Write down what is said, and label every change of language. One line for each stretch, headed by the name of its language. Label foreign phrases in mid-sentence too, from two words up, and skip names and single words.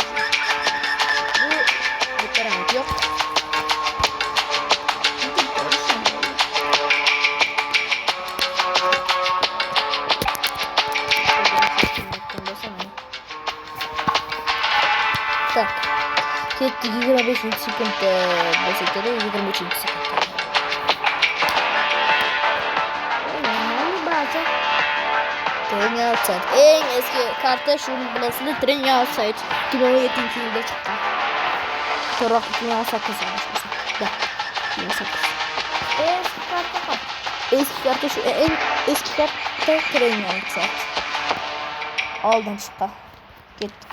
Uzbek: Bu bitta round yo'q. Tak. Ketdik 25 sekundda bo'lsa kerak, 23 sekundda. Training outside. Eng eski karta shu bilasizlar, Training outside 2017-yilda chiqqan. To'g'ri 2018 bo'lsa. Da. 2018. Eski karta shu eng eski karta Training outside. Oldin chiqqan. Ketdik.